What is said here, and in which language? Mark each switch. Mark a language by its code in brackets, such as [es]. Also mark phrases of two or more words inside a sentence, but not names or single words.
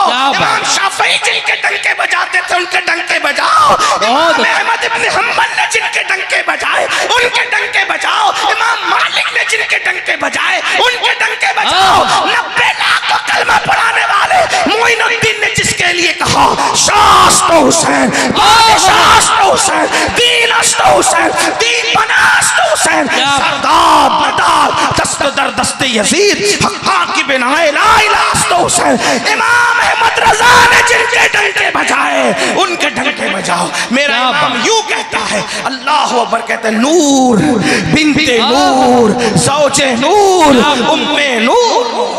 [ur] امام شافعی جن کے ڈنکے بجاتے تھے ان کے ڈنکے بجاؤ. امام احمد ابن حنبل نے جن کے ڈنکے بجائے ان کے ڈنکے بجاؤ. امام مالک نے جن کے ڈنکے بجائے ان کے ڈنکے بجاؤ. 90 لاکھ کو کلمہ پڑھانے والے معین الدین نے جس کے لیے کہا [fa] شاست حسین، شاست حسین، دین است حسین، دین بناست حسین، سردار بدار دست در دست یزید، حقا کی بنائے لا الہ است حسین. [ur] امام احمد رضا نے جن کے ڈنکے بجائے ان کے ڈنکے بجاؤ. میرا امام یوں کہتا ہے، [ar] اللہ اکبر [ur] کہتے ہیں، [ar] نور بنت نور زوج نور ام نور.